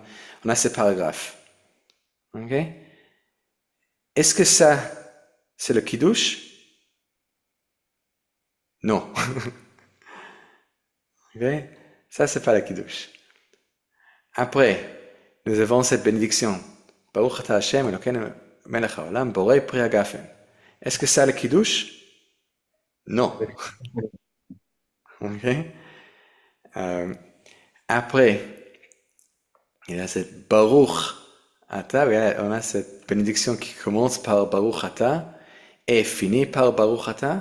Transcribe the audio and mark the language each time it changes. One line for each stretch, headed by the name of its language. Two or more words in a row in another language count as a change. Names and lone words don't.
French: On a ces paragraphes. Ok? Est-ce que ça, c'est le Kiddush? Non. Ok? Ça, c'est pas le Kiddush. Après, nous avons cette bénédiction.
Hebrew: ברוך אתה השם אלוקינו מלך העולם בורא פרי הגפן.
French: Est-ce que ça, le Kiddush? Non. Ok? Euh, Après, il y a cette
Hebrew: ברוך אתה,
French: on a cette bénédiction qui commence par
Hebrew: ברוך אתה
French: et finit par
Hebrew: ברוך אתה.